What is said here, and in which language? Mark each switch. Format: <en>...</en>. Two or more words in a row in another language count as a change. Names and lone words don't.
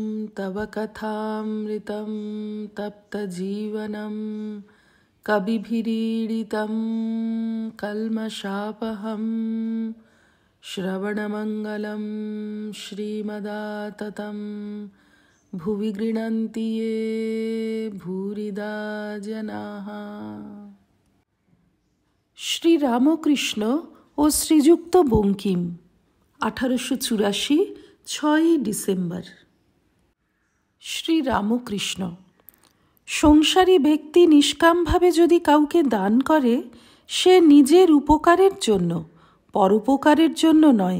<sa>तव कथामृतं तप्तजीवनं कविभिरीडितं कल्मषापहं श्रवणमङ्गलं श्रीमदाततं भुवि गृह्णन्ति ये भूरिदा जनाः।</sa> <bn>শ্রী রামকৃষ্ণ ও শ্রীযুক্ত বঙ্কিম 1884 6 ডিসেম্বর। শ্রী রামকৃষ্ণ, সংসারী ব্যক্তি নিষ্কামভাবে যদি কাউকে দান করে, সে নিজের উপকারের জন্য, পরোপকারের জন্য নয়।</bn>